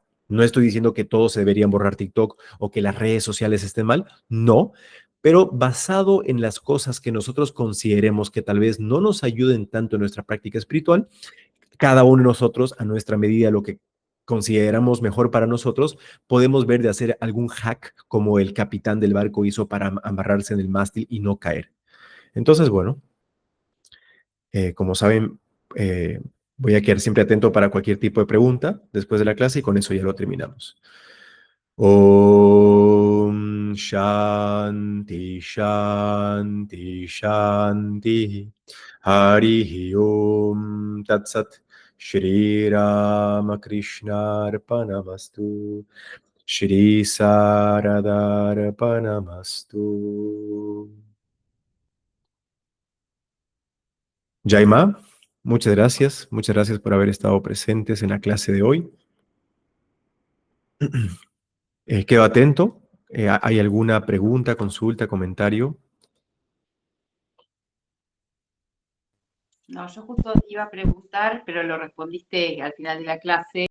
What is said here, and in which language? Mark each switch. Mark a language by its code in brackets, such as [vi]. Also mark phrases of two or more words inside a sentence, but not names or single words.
[es] No estoy diciendo que todos se deberían borrar TikTok o que las redes sociales estén mal, no, pero basado en las cosas que nosotros consideremos que tal vez no nos ayuden tanto en nuestra práctica espiritual, cada uno de nosotros, a nuestra medida, lo que consideramos mejor para nosotros, podemos ver de hacer algún hack como el capitán del barco hizo para amarrarse en el mástil y no caer. Entonces, bueno, como saben, voy a quedar siempre atento para cualquier tipo de pregunta después de la clase y con eso ya lo terminamos. [sa] Om Shanti Shanti Shanti Hari Om Tat Sat Shri Ramakrishna Arpanamastu Shri Saradar Arpanamastu. [es] Jaima, muchas gracias por haber estado presentes en la clase de hoy. Quedo atento. ¿Hay alguna pregunta, consulta, comentario? No, yo justo iba a preguntar, pero lo respondiste al final de la clase.